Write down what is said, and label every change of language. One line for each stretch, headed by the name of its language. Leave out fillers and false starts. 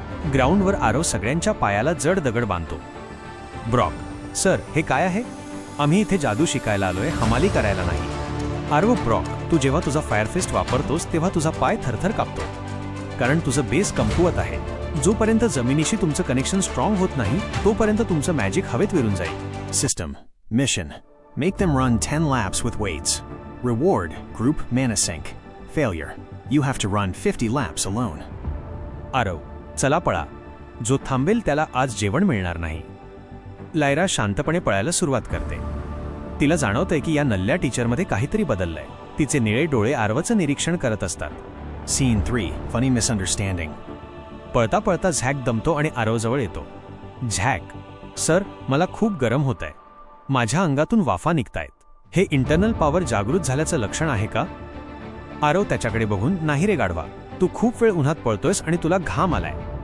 Marathi: ग्राउंडवर आरव सगळ्यांच्या पायाला जड दगड बांधतो. ब्रॉक, सर हे काय आहे? आम्ही इथे जादू शिकायला आलोय, हमाली करायला नाही. आरव, ब्रॉक, तू जेव्हा तुझा फायर फिस्ट वापरतोस तेव्हा तुझा पाय थरथर कापतो. कारण तुझं बेस कमकुवत आहे. जोपर्यंत जमिनीशी तुमचं कनेक्शन स्ट्रॉंग होत नाही तोपर्यंत तुमचं मॅजिक हवेत विरून जाईल. System, mission.
English: Make them run 10 laps with weights. Reward, group mana sync. Failure, you have to run 50 laps alone.
Marathi: Aarav, चला पळा. जो थांबेल त्याला आज जेवण मिळणार नाही. लायरा शांतपणे पळायला सुरुवात करते. तिला जाणवतंय की या नल्ल्या टीचरमध्ये काहीतरी बदललंय. तिचे निळे डोळे आरवचं निरीक्षण करत असतात. Scene 3, funny misunderstanding. पळता पळता झॅक दमतो आणि आरवजवळ येतो. झॅक, सर मला खूप गरम होतंय. माझ्या अंगातून वाफा निघतायत. हे इंटरनल पॉवर जागृत झाल्याचं लक्षण आहे का? आरव त्याच्याकडे बघून, नाही रे गाढवा, तू खूप वेळ उन्हात पळतोयस आणि तुला घाम आलाय.